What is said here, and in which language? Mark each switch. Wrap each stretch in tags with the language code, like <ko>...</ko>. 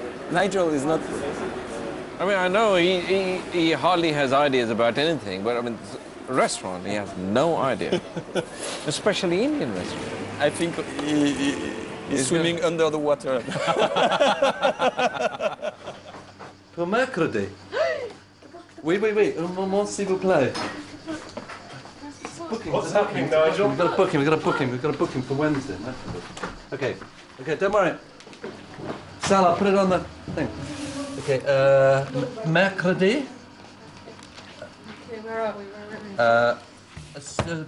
<en>Nigel is not... I mean, I know he hardly has ideas about anything, but I mean, restaurant, he has no idea. Especially Indian restaurant. I think he's swimming under the water.</en> <fr>Pour mercredi. Oui, un moment, s'il vous plaît.</fr> <en>What's happening, Nigel? We've got to book him for Wednesday. Okay, don't worry. Sal, I'll put it on the thing. Okay, mercredi. Okay, where are we?</en>